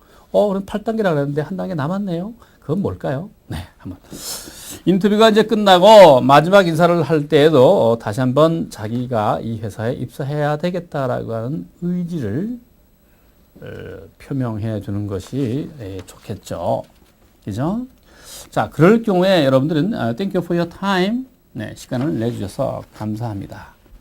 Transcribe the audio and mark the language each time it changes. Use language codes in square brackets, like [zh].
[ko] 그럼 8단계라고 했는데 한 단계 남았네요. 그건 뭘까요? 네, 한번. 인터뷰가 이제 끝나고 마지막 인사를 할 때에도 다시 한번 자기가 이 회사에 입사해야 되겠다라고 하는 의지를 표명해 주는 것이 좋겠죠. 그죠? 자, 그럴 경우에 여러분들은 [en] Thank you for your time. [ko] 네, 시간을 내주셔서 감사합니다.